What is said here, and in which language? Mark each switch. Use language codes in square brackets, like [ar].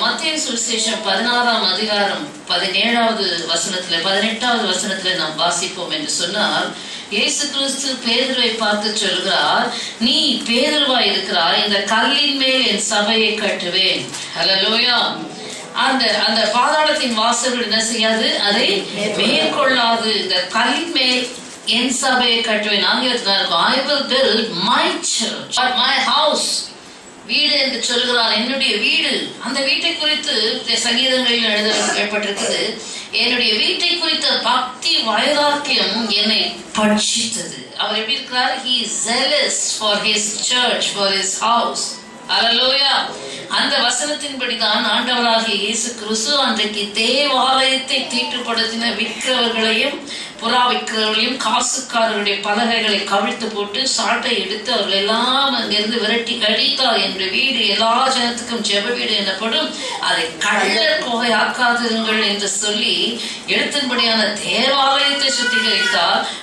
[ta] மத்தேயு சுவிசேஷம் 16ஆம் அதிகாரம் 17வது வசனத்துல 18வது வசனத்துல நாம் வாசிப்போம் என்று சொன்னால், இயேசு கிறிஸ்து பேதுருவை பார்த்து சொல்கிறார், நீ பேதுருவாய் இருக்கிறாய், இந்த கல்லின் மேல் என் சபையை கட்டுவேன். ஹல்லேலூயா. அந்த பாதாளத்தின் வாசல்கள் என்ன செய்யாது, அதை மேற்கொள்ளாது. இந்த கல்லின் மேல் என் சபையை கட்டுவேன். ஆங்கிலத்தில் இருக்கும், [en] I will build my church or my house. [ta] வீடு என்று சொல்கிறார், என்னுடைய வீடு. அந்த வீட்டை குறித்து சங்கீதங்களில் எழுதப்பட்டிருக்கிறது, என்னுடைய வீட்டை குறித்த பக்தி வைராக்கியம் என்னை பட்சித்தது. அவர் எப்படி இருக்கிறார்? [en] He is zealous for his church, for his house. [ta] ஹல்லேலூயா. அந்த வசனத்தின்படிதான் ஆண்டவராகிய இயேசு கிறிஸ்து அன்றைக்கு தேவாலயத்தை தீட்டுப்படுத்தின விற்கிறவர்களையும் புறா விற்கிறவர்களையும் காசுக்காரருடைய பலகைகளை கவிழ்த்து போட்டு சாட்டை எடுத்து அவர்கள் எல்லாம் அங்கிருந்து விரட்டி கழித்தார். என்ற வீடு எல்லா ஜனத்துக்கும் ஜெப வீடு எனப்படும், அதை கள்ளர் கோகை ஆக்காதிருங்கள் என்று சொல்லி எழுத்தின்படியான தேவாலயத்தை சுத்திகரித்தார்.